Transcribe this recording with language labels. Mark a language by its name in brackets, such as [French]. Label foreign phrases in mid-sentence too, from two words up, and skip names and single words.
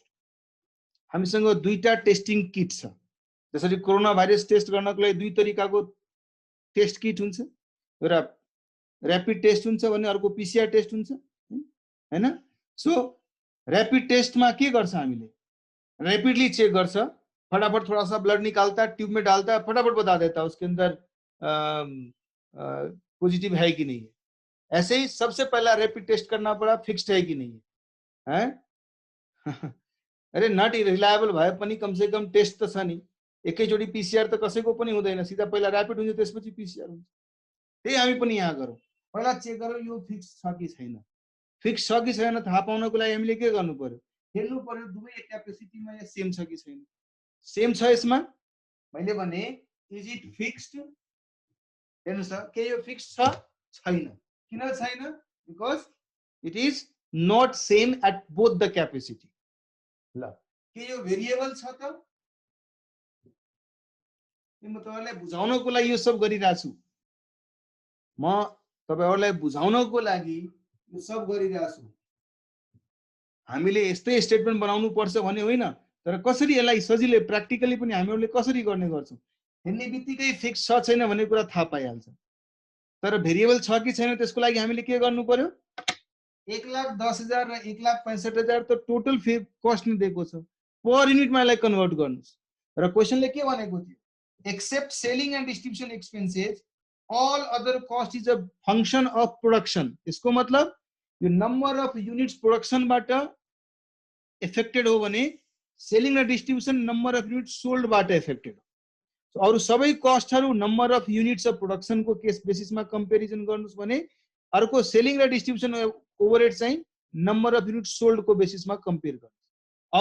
[Nepali] हामीसँग दुईटा [English] testing kit [Nepali] छ। जसरी [English] corona virus test [Nepali] गर्नको लागि दुई तरिकाको [English] test kit [Nepali] हुन्छ, एउटा [English] rapid test [Nepali] हुन्छ भने अर्को [English] PCR test [Nepali] हुन्छ हैन। सो [English] rapid test [Nepali] के गर्छ हामीले, [English] rapidly check [Nepali] गर्छ, [Hindi] फटाफट थोड़ा सा ब्लड निकालता है, ट्यूब में डालता है, फटाफट बता देता है उसके अंदर पॉजिटिव है कि नहीं है। ऐसे ही सबसे पहला [English] rapid test [Hindi] करना पड़ा फिक्स्ड है कि नहीं है, हैं? [Nepali] अरे [English] not reliable [Nepali] भए पनि [Hindi] कम से कम [Nepali] टेस्ट त छ नि। एकैचोटी पीसीआर त कसैको पनि हुँदैन, सीधा पहिला र्यापिड हुन्छ त्यसपछि पीसीआर हुन्छ। त्यही हामी पनि यहाँ गरौँ, पहिला चेक गरौँ यो फिक्स छ कि छैन। फिक्स छ कि छैन थाहा पाउनको लागि हामीले के गर्नु पर्यो, हेर्नु पर्यो दुवै क्यापेसिटीमा या सेम छ कि छैन। सेम छ यसमा मैले भने [English] is it fixed, [Nepali] हेर्नुस् त के यो फिक्स छ छैन। किन छैन? [English] because it is not same at both the capacity. [Nepali] ल के यो भेरिएबल छ त? म तपाईहरुलाई बुझाउनको लागि यो सब गरिरहेको छु। म तपाईहरुलाई बुझाउनको लागि यो सब गरिरहेको छु। हामीले यस्तै स्टेटमेन्ट बनाउनु पर्छ भने होइन, तर कसरी यसलाई सजिलै प्र्याक्टिकली पनि हामीहरूले कसरी गर्ने गर्छौं। हेर्ने बित्तिकै फिक्स छ छैन भन्ने कुरा थाहा पाइहाल्छ। तर भेरिएबल छ कि छैन त्यसको लागि हामीले के गर्नु पर्यो, 1,10,000 र 1,65,000 त [English] total cost [Nepali] नै दिएको छ, [English] per unit [Nepali] यसलाई कन्भर्ट गर्नुस्। र क्वेशनले के भनेको थियो, [English] except selling and distribution expenses all other cost is a function of production। [Nepali] इसको मतलब यो [English] number of units production [Nepali] बाट इफेक्टेड हो भने सेलिङ र [English] distribution number of units sold [Nepali] बाट इफेक्टेड हो। अरु सबै कस्टहरु [English] number of units of production [Nepali] को [English] case basis [Nepali] कम्पेरिजन गर्नुस् भने अर्को सेलिङ र [English] distribution overhead [Nepali] चाहिँ [English] number of units sold [Nepali] को बेसिसमा कम्पेयर गर्नुस्।